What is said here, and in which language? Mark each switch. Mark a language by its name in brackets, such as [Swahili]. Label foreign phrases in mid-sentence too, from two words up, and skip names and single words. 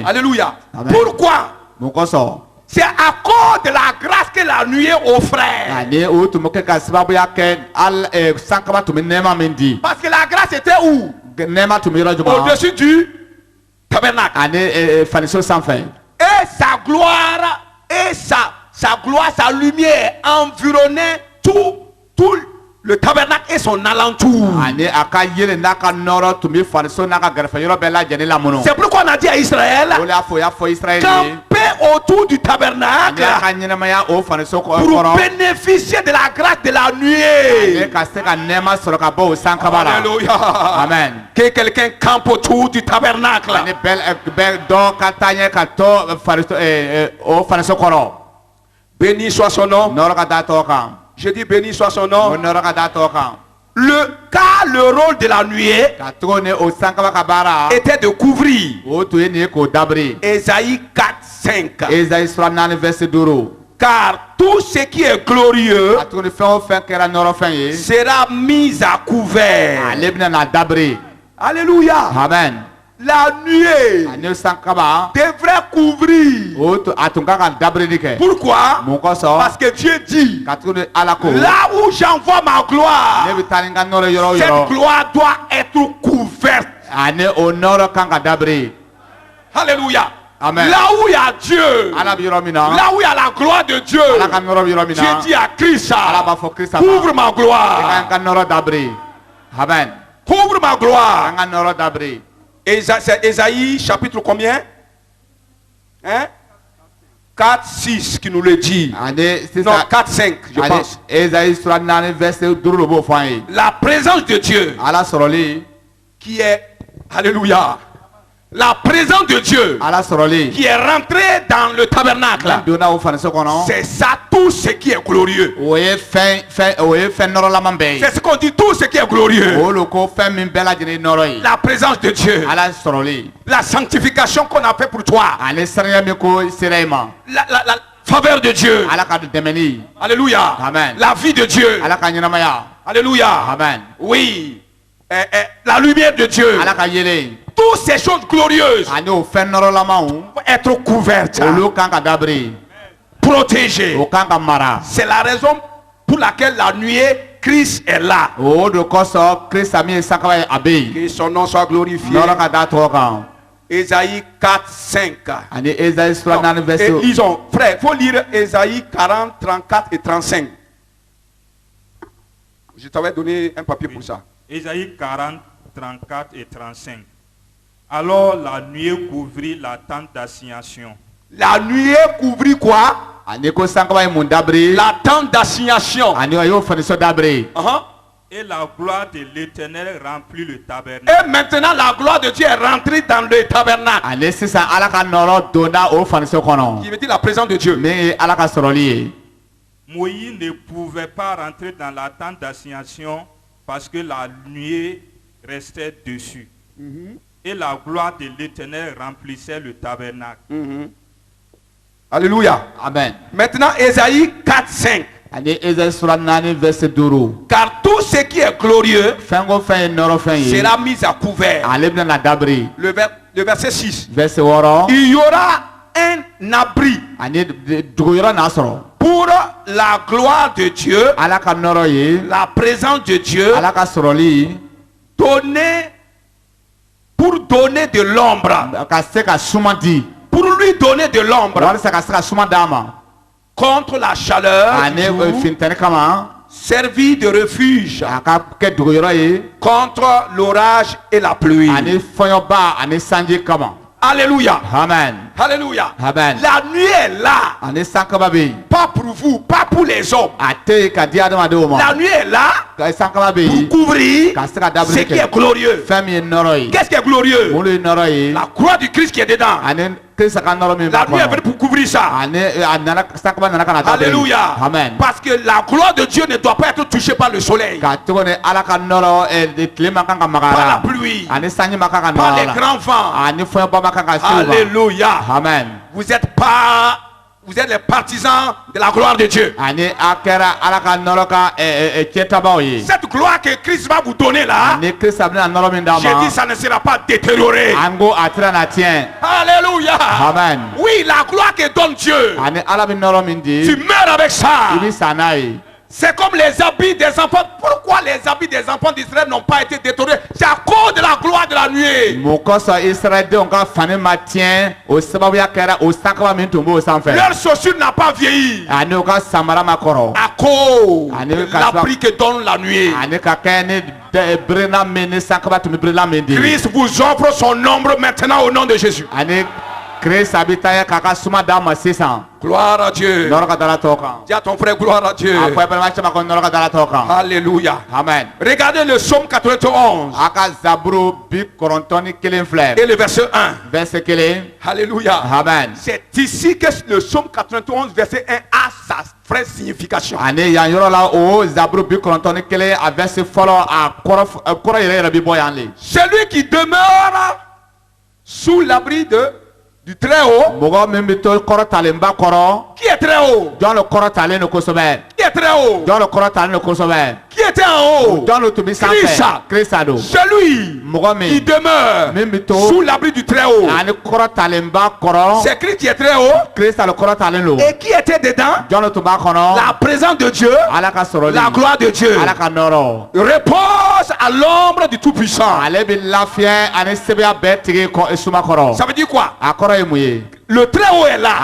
[French] Alléluia. [Bambara] Amen. [French] Pourquoi? [Bambara] mun kosɔn [French] C'est à cause de la grâce que la nuée offrait. [Bambara] ani o tun bɛ kɛ ka sababuya kɛ sankaba tun bɛ nɛɛma min di [French] Parce que la grâce était où? [Bambara] nɛɛma tun bɛ yɔrɔ jumɛn [French] Au-dessus du tabernacle. [Bambara] ani fariso sanfɛ [French] Et sa gloire, sa gloire, sa lumière environnait tout le tabernacle et son alentour. [Bambara] ani a ka yelen n'a ka nɔrɔ tun bɛ fariso n'a ka gɛrɛfɛ yɔrɔ bɛɛ lajɛlen lamunu [French] C'est pourquoi on a dit à Israël, [Bambara] o de y'a fɔ o y'a fɔ Israɛl ye [French] camper autour du [Bambara] ani [French] tabernacle [Bambara] a ka ɲɛnɛmaya o fariso [French] pour [Bambara] kɔrɔ [French] bénéficier de la grâce de la [Bambara] ani [French] nuée. [Bambara] ka se ka nɛɛma sɔrɔ ka bɔ o sankaba la [French] Alléluia. [Bambara] amen [French] Que quelqu'un campe autour du tabernacle. [Bambara] ani bɛɛ dɔ ka taa ɲɛ ka to fariso o fariso kɔrɔ [French] Béni soit son nom. [Bambara] nɔrɔ ka da tɔgɔ kan [French] Je dis béni soit son [Bambara] o [French] nom. [Bambara] nɔrɔ ka da tɔgɔ kan [French] Car le rôle de la nuée [Bambara] ka togo ni o sankaba ka baara [French] était de couvrir. [Bambara] o tun ye nin ye k'o dabiri [French] Ésaïe 4, 5. [Bambara] Esayi sura 4 verset 5 [French] Car tout ce qui est glorieux [Bambara] a tuguni fɛn o fɛn kɛra nɔrɔfɛn ye [French] sera mis à couvert. [Bambara] ale bɛna na dabiri [French] Alléluia. [Bambara] amen [French] La nuée [Bambara] ani sankaba [French] devrait couvrir. [Bambara] a tun ka kan dabirili kɛ [French] Pourquoi? [Bambara] mun kosɔn [French] Parce que Dieu dit, [Bambara] ka tuguni ala ko [French] là où j'envoie ma gloire, [Bambara] ne bɛ taa ni n ka nɔrɔ yɔrɔ o [French] cette [Bambara] yɔrɔ [French] gloire doit être couverte. [Bambara] ani o nɔrɔ kan ka dabiri [French] Alléluia. [Bambara] Amen. [French] Là où il y a Dieu, [Bambara] ala bɛ yɔrɔ min na [French] là où il y a la gloire de Dieu, [Bambara] ala ka nɔrɔ bɛ yɔrɔ min [French] Dieu [Bambara] na [French] dit à Christ, [Bambara] ala b'a fɔ Krista ma [French] couvre ma [Bambara] i ka [French] gloire, [Bambara] n ka nɔrɔ dabiri amen [French] couvre ma [Bambara] an [French] gloire. [Bambara] ka nɔrɔ dabiri [French] C'est Ésaïe chapitre combien? Hein? 4, 6 qui nous le dit. [Bambara] ani [French] Non, [Bambara] sisan [French] 4, 5, je [Bambara] ani [French] pense. [Bambara] Esayi sura 4 verset 5 de b'o fɔ an ye [French] La présence de Dieu [Bambara] ala sɔrɔli [French] qui est, alléluia, la présence de Dieu [Bambara] ala sɔrɔli [French] qui est rentrée dans le tabernacle. [Bambara] n'an donna o faniso kɔnɔ [French] C'est ça tout ce qui est glorieux. [Bambara] o ye fɛn nɔrɔlaman bɛɛ ye [French] C'est ce qu'on dit, tout ce qui est glorieux. [Bambara] o lo ko fɛn min bɛɛ lajɛlen ye nɔrɔ ye [French] La présence de Dieu, [Bambara] ala sɔrɔli [French] la sanctification qu'on a fait pour toi, [Bambara] ani saniya min ko sera i ma [French] la faveur de Dieu, [Bambara] ala ka dɛmɛni [French] alléluia, [Bambara] Amen. [French] la vie de Dieu, [Bambara] ala ka ɲɛnamaya [French] alléluia, [Bambara] amen [French] oui, la lumière de Dieu, [Bambara] ala ka yelen [French] toutes ces choses glorieuses [Bambara] ani o fɛn nɔrɔlamanw [French] vont être couvertes, [Bambara] olu kan ka dabiri [French] protégées. [Bambara] o kan ka mara [French] C'est la raison pour laquelle la nuée, Christ est là. [Bambara] o de kosɔn Krista min ye sankaba ye a bɛ yen [French] Que son nom soit glorifié. [Bambara] nɔrɔ ka da tɔgɔ kan [French] Ésaïe 4, 5. [Bambara] ani Esayi sura 4 [French] Et verset lisons, frère, il faut lire Ésaïe 40, 34 et 35. Je t'avais donné un papier pour ça. Ésaïe 40, 34 et 35. Alors la nuée couvrit la tente d'assignation. La nuée couvrit quoi? [Bambara] ani ko sankaba ye mun dabiri [French] La tente d'assignation. [Bambara] ani a y'o faniso dabiri Uh-huh. [French] Et la gloire de l'Éternel remplit le tabernacle. Et maintenant, la gloire de Dieu est rentrée dans le tabernacle. [Bambara] ani sisan ala ka nɔrɔ donna o faniso kɔnɔ [French] Qui veut dire la présence de Dieu. [Bambara] min ye ala ka sɔrɔli ye [French] Moïse ne pouvait pas rentrer dans la tente d'assignation parce que la nuée restait dessus. et la gloire de l'Éternel remplissait le tabernacle. Alléluia. [Bambara] Amen. [French] Maintenant, Ésaïe 4, 5. [Bambara] Ani Esaïe sura 4 verset 5. [French] Car tout ce qui est glorieux [Bambara] Fɛn fɛn ye nɔrɔ fɛn ye, [French] sera mis à couvert. [Bambara] ale bɛna na dabiri. [French] Le verset 6. [Bambara] Verset 6. [French] Il y aura un abri [Bambara] Ani dogoyɔrɔ n'a sɔrɔ. [French] pour la gloire de Dieu, [Bambara] Ala ka nɔrɔ ye, [French] la présence de Dieu, [Bambara] Ala ka sɔrɔli, [French] pour donner de l'ombre, [Bambara] ka se ka suma di. [French] pour lui donner de l'ombre [Bambara] Walasa ka se ka suma d'a ma. [French] contre la chaleur du [Bambara] Ani [French] jour, [Bambara] fintɛni kama, [French] servi de refuge [Bambara] a ka kɛ dogoyɔrɔ ye. [French] contre l'orage et la pluie. [Bambara] Ani fɔɲɔba ani sanji kama. [French] Alléluia. [Bambara] Amen. [French] Alléluia. [Bambara] Amen. [French] La nuit est là, [Bambara] Ani sankaba bɛ yen. [French] pas pour vous, pas pour les hommes. [Bambara] A tɛ yen ka di adamadenw ma. [French] La nuit est là [Bambara] Sankaba bɛ [French] pour [Bambara] yen. [French] couvrir [Bambara] Ka se ka [French] ce [Bambara] dabiri [French] qui est [Bambara] kɛ. [French] glorieux. [Bambara] Fɛn min ye nɔrɔ ye. [French] Qu'est-ce qui est glorieux? [Bambara] Mun ye nɔrɔ ye. [French] La croix du Christ qui est dedans. [Bambara] Ani Kirisa ka nɔrɔ min [French] La [Bambara] b'a [French] nuit est venue [Bambara] kɔnɔ. [French] pour couvrir ça. [Bambara] Ani a nana sankaba nana ka na dabiri. [French] Alléluia. [Bambara] Amen. [French] Parce que la gloire de Dieu ne doit pas être touchée par le soleil, [Bambara] Ka cogo ni Ala ka nɔrɔ tile man kan ka maga a [French] par la [Bambara] la. [French] pluie, [Bambara] Ani sanji man kan ka [French] par [Bambara] nɔrɔ [French] les [Bambara] a la. [French] grands vents. [Bambara] Ani fɛnba man kan ka se o ma. [French] Alléluia. [Bambara] Amen. [French] Vous êtes les partisans de la gloire de Dieu. [Bambara] Ani a kɛra Ala ka nɔrɔ ka cɛtabaw ye. [French] Cette gloire que Christ va vous donner là, [Bambara] Ni Kirisa bɛna nɔrɔ min d'a [French] j'ai [Bambara] ma. [French] dit ça ne sera pas détérioré. [Bambara] An ko a tɛna na tiɲɛ. [French] Alléluia. [Bambara] Amen. [French] Oui, la gloire que donne Dieu, [Bambara] Ani Ala bɛ nɔrɔ min di. [French] tu meurs avec ça. [Bambara] I bɛ sa n'a ye. [French] C'est comme les habits des enfants. Pourquoi les habits des enfants d'Israël n'ont pas été détériorés? C'est à cause de la gloire de la nuée. [Bambara] Mun kosɔn Israɛldenw ka fani ma tiɲɛ o sababuya kɛra o sankaba min tun b'o sanfɛ. [French] Leur chaussure n'a pas vieilli [Bambara] Ani o ka samara ma kɔrɔ. [French] à cause [Bambara] Ani [French] de [Bambara] ka [French] l'abri que donne la nuée. [Bambara] Ani ka kɛ ni berena min ni sankaba tun bɛ berena min di. [French] Christ vous offre son ombre maintenant au nom de Jésus. [Bambara] Ani Kirisa bɛ taa k'a ka suma d'a ma sisan. [French] Gloire à Dieu. [Bambara] Nɔrɔ ka da la tɔw kan. [French] Dis à ton frère, gloire à Dieu. [Bambara] A fɔ balima caman ko nɔrɔ ka da la tɔw kan. [French] Alléluia. [Bambara] Amen. [French] Regardez le psaume 91 [Bambara] A ka Zaburu 91 filɛ. [French] et le verset 1. [Bambara] Verset 1. [French] Alléluia. [Bambara] Amen. [French] C'est ici que le psaume 91 verset 1 a sa vraie signification. [Bambara] Ani yan yɔrɔ la o Zaburu 91 a verset fɔlɔ a kɔrɔ yɛrɛ yɛrɛ bi bɔ yan le. [French] Celui qui demeure sous l'abri du Très-Haut. [Bambara] Mɔgɔ min bɛ to kɔrɔtalenba kɔrɔ. [French] Qui est très haut? [Bambara] Jɔn le kɔrɔtalen don kosɛbɛ. [French] Qui est très haut? [Bambara] Jɔn le kɔrɔtalen don kosɛbɛ. [French] Qui était en haut? [Bambara] Jɔn le tun bɛ sanfɛ. Kirisa don. [French] Celui [Bambara] Mɔgɔ [French] qui [Bambara] min [French] demeure [Bambara] min bɛ to [French] sous l'abri du Très-Haut. [Bambara] ani kɔrɔtalenba kɔrɔ. [French] C'est Christ qui est très haut. [Bambara] Kirisa le kɔrɔtalen don. [French] Et qui était dedans? [Bambara] Jɔn le tun b'a kɔnɔ. [French] La présence de Dieu, [Bambara] Ala ka sɔrɔli. [French] la gloire de Dieu [Bambara] Ala ka nɔrɔ. [French] repose à l'ombre du Tout-Puissant. [Bambara] Ale bɛ lafiya ani sɛbɛya bɛɛ tigi suma kɔrɔ. [French] Ça veut dire quoi? [Bambara] A kɔrɔ ye mun ye. [French] Le Très-Haut est là